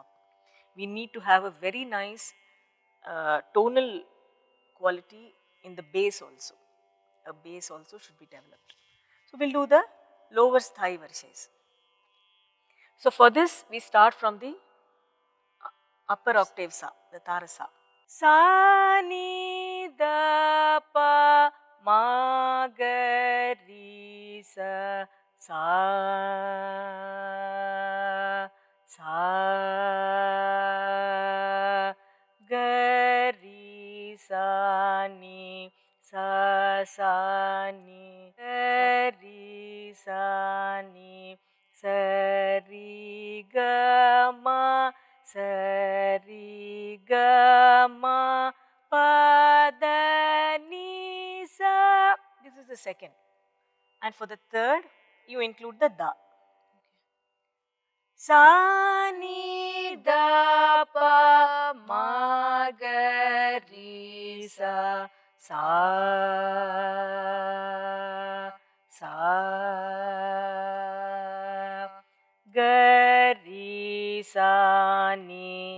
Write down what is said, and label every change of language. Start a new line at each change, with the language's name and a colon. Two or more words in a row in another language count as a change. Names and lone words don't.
English: We need to have a very nice tonal quality in the bass also. A bass also should be developed. So we'll do the lower
Tamil: sthai varisais.
English: So for this, we start from the upper octave sa, the tara sa. Sa ni da pa ma ga ri sa sa sa ga ri sa ni ga ri sa ni sa ri ga ma sa ri ga ma pa da ni sa. This is the second. And for the third, you include the da. Sa ni da pa ma ga ri sa sa sa ga ri sa ni